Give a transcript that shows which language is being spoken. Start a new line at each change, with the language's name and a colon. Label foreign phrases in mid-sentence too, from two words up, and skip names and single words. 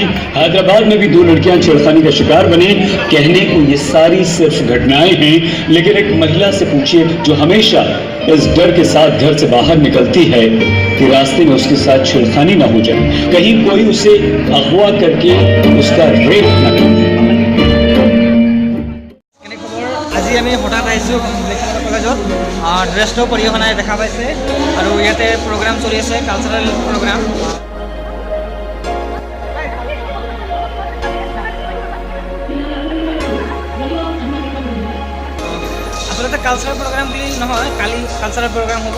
Hindi: हैदराबाद में भी 2 लड़कियां छेड़खानी का शिकार बनी। कहने को ये सारी सिर्फ घटनाएं हैं, लेकिन एक महिला से पूछिए जो हमेशा इस डर के साथ घर से बाहर निकलती है कि रास्ते में उसके साथ छेड़खानी ना हो जाए, कहीं कोई उसे अगवा करके उसका रेप न कर दे।
Assamese: আজি আমি হঠাৎ আহিছোঁ লেখিকা কলেজত ড্ৰেছটো পৰিৱেশনাই দেখা পাইছে আৰু ইয়াতে প্ৰগ্ৰাম চলি আছে,
English: cultural program.
Assamese: আচলতে
English: cultural program
Assamese: বুলি নহয়, কালি
English: cultural program
Assamese: হ'ব।